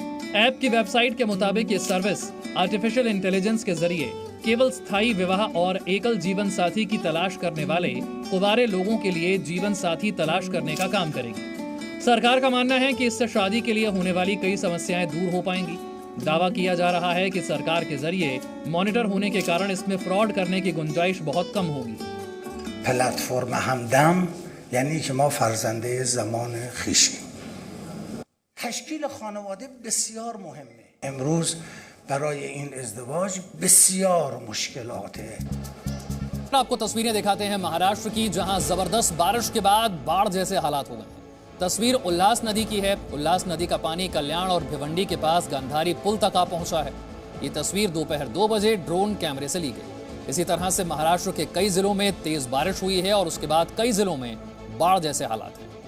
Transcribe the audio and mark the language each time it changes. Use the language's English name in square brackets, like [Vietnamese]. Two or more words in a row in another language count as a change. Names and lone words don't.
[Hindi] ऐप की वेबसाइट के मुताबिक ये सर्विस आर्टिफिशियल इंटेलिजेंस के जरिए केवल स्थायी विवाह और एकल जीवन साथी की तलाश करने वाले कुंवारे लोगों के लिए जीवन साथी तलाश करने का काम करेगी। सरकार का मानना है कि इससे शादी के लिए होने वाली कई समस्याएं दूर हो पाएंगी। दावा किया जा रहा है कि सरकार के जरिए मॉनिटर होने के कारण इसमें फ्रॉड करने की गुंजाइश बहुत कम होगी। प्लेटफॉर्म हमदम यानी कि [Persian] ما فرزنده زمان خویشیم. تشکیل خانواده بسیار مهمه. امروز برای این ازدواج بسیار مشکلاته. [Hindi] आपको तस्वीरें दिखाते हैं महाराष्ट्र की, जहां जबरदस्त बारिश के बाद बाढ़ जैसे हालात हो गए। तस्वीर उल्लास नदी की है। उल्लास नदी का पानी कल्याण और भिवंडी के पास गंधारी पुल तक आ पहुंचा है। ये तस्वीर दोपहर 2 बजे ड्रोन कैमरे से ली गई। इसी तरह से महाराष्ट्र के कई जिलों में तेज बारिश हुई है और उसके बाद कई जिलों में बाढ़ जैसे हालात हैं।